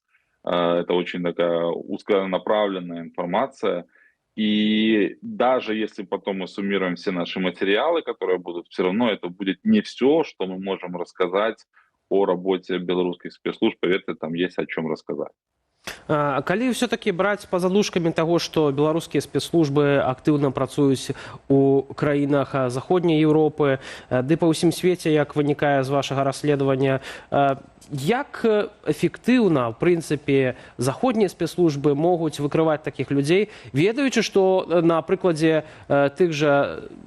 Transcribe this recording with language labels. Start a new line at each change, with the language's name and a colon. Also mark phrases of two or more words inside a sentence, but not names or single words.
Russian: Это очень такая узконаправленная информация. И даже если потом мы суммируем все наши материалы, которые будут, все равно это будет не все, что мы можем рассказать о работе белорусских спецслужб. Поверьте, там есть о чем рассказать.
Belarusian: Калі все-таки браць па задушкамі таго, што беларускія спецслужбы актыўна працуюць у краінах заходняй Еўропы, ды па ўсім свеце, як вынікае з вашага расследавання, як эфектыўна, в прынцыпе, заходнія спецслужбы могуць выкрываць такіх людзей, ведаючы, што на прыкладзе тых жа